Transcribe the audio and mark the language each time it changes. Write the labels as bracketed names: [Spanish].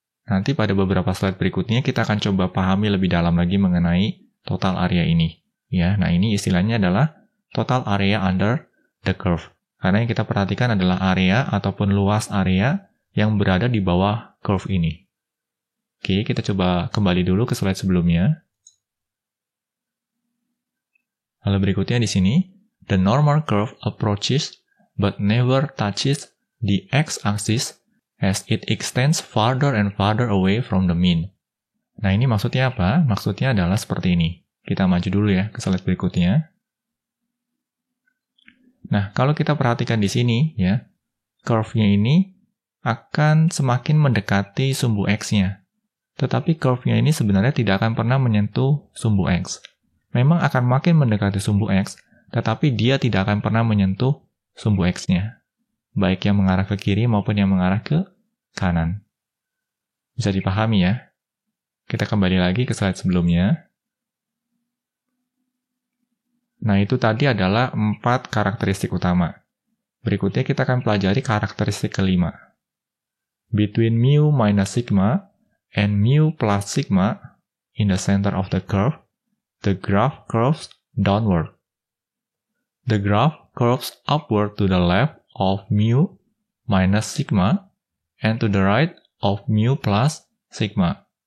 [Indonesian] Nanti pada beberapa slide berikutnya kita akan coba pahami lebih dalam lagi mengenai total area ini. Ya, nah ini istilahnya adalah total area under the curve. Karena yang kita perhatikan adalah area ataupun luas area yang berada di bawah curve ini. Oke, kita coba kembali dulu ke slide sebelumnya. Lalu berikutnya di sini, [English] the normal curve approaches but never touches the x-axis as it extends farther and farther away from the mean. [Indonesian] Nah, ini maksudnya apa? Maksudnya adalah seperti ini. Kita maju dulu ya ke slide berikutnya. Nah, kalau kita perhatikan di sini ya, curve-nya ini akan semakin mendekati sumbu x-nya. Tetapi curve-nya ini sebenarnya tidak akan pernah menyentuh sumbu x. Memang akan makin mendekati sumbu x, tetapi dia tidak akan pernah menyentuh sumbu x-nya. Baik yang mengarah ke kiri maupun yang mengarah ke kanan. Bisa dipahami ya? Kita kembali lagi ke slide sebelumnya. Nah, itu tadi adalah 4 karakteristik utama. Berikutnya kita akan pelajari karakteristik kelima. [English] Between mu minus sigma and mu plus sigma in the center of the curve, the graph curves downward. The graph curves upward to the left of mu minus sigma and to the right of mu plus sigma.